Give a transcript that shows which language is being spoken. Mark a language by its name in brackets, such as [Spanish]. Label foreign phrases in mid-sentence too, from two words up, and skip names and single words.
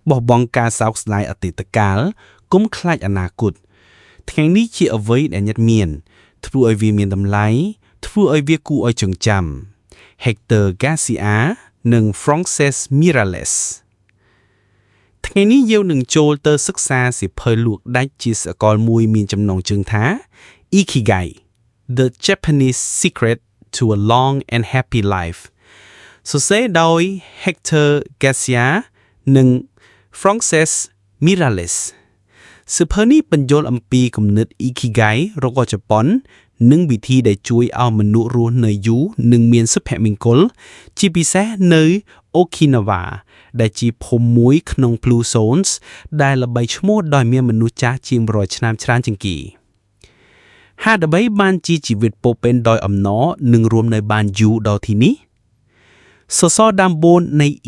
[Khmer] បោះបង់ការសោកស្ដាយអតីតកាលកុំខ្លាចអនាគតថ្ងៃនេះជាអ្វីដែលញឹកមានធ្វើឲ្យវាមានតម្លៃធ្វើឲ្យវាគួរឲ្យចងចាំ Hector Garcia និង Frances Miralles ថ្ងៃ នេះយើងនឹងចូលទៅសិក្សាសៀវភៅលួកដាច់ជាសកលមួយមានចំណងជើងថា Ikigai The Japanese Secret to a Long and Happy Life ស រសេរដោយ Hector Garcia និង Frances Miralles សៀវភៅនេះបញ្យល់អំពីគំនិត Ikigai របស់ជប៉ុននិង វិធីដែលជួយឲ្យមនុស្សរស់នៅយូរនិងមានសុភមង្គលជាពិសេសនៅ Okinawa ដែលជាភូមិមួយក្នុង Blue Zones ដែលល្បីឈ្មោះដោយមានមនុស្សចាស់ជាង100ឆ្នាំច្រើនជាងគេហេតុអ្វីបានជាជីវិតពោពេញដោយអំណរនិងរស់នៅបានយូរដល់ទីនេះសសរដើម4នៃ